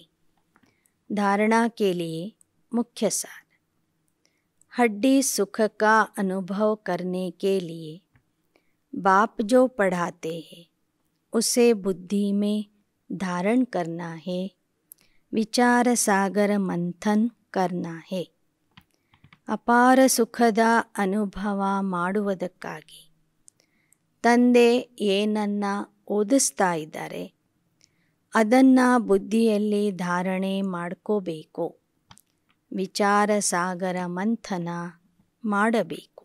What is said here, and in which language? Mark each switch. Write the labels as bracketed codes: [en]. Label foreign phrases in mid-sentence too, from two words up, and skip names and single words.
[hi] धारणा के लिए मुख्य सार. हड्डी सुख का अनुभव करने के लिए बाप जो पढ़ाते हैं उसे बुद्धि में धारण करना है. विचार सागर मंथन करना है. [kn] ಅಪಾರ ಸುಖದ ಅನುಭವ ಮಾಡುವುದಕ್ಕಾಗಿ ತಂದೆ ಏನನ್ನು ಓದಿಸ್ತಾ ಇದ್ದಾರೆ ಅದನ್ನು ಬುದ್ಧಿಯಲ್ಲಿ ಧಾರಣೆ ಮಾಡ್ಕೋಬೇಕು. ವಿಚಾರ ಸಾಗರ ಮಂಥನ ಮಾಡಬೇಕು.